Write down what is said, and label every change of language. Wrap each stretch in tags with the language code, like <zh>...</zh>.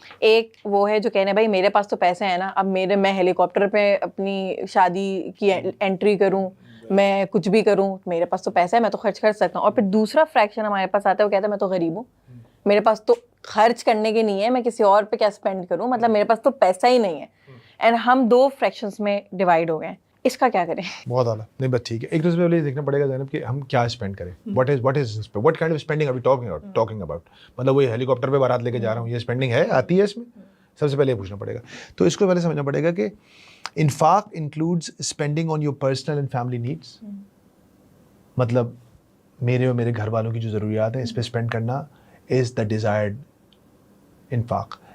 <ur>ایک وہ ہے جو کہنے بھائی میرے پاس تو پیسے ہیں نا, اب میں ہیلی کاپٹر پہ اپنی شادی کی انٹری کروں, میں کچھ بھی کروں, میرے پاس تو پیسہ ہے, میں تو خرچ کر سکتا ہوں. اور پھر دوسرا فریکشن ہمارے پاس آتا ہے, وہ کہتا ہے میں تو غریب ہوں, میرے پاس تو خرچ کرنے کے نہیں ہے, میں کسی اور پہ کیا اسپینڈ کروں, مطلب میرے پاس تو پیسہ ہی نہیں ہے. اینڈ ہم 2 فریکشنز میں ڈیوائڈ ہو گئے ہیں. اس کا کیا کریں؟ بہت اعلیٰ. نہیں بس ٹھیک ہے, ایک دوسرے پہلے دیکھنا پڑے گا زینب کہ ہم کیا اسپینڈ کریں.</ur> <en>what kind of spending are we talking about.</en> <ur>مطلب وہ ہیلی کاپٹر پہ بارات لے کے جا رہا ہوں, یہ اسپینڈنگ ہے, آتی ہے اس میں؟ سب سے پہلے یہ پوچھنا پڑے گا. تو اس کو پہلے سمجھنا پڑے گا کہ انفاق</ur> <en>Includes spending on your personal and family needs.</en> <ur>مطلب میرے اور میرے گھر والوں کی جو ضروریات ہیں اس پہ اسپینڈ کرنا</ur> <en>Is the desired انفاق.</en>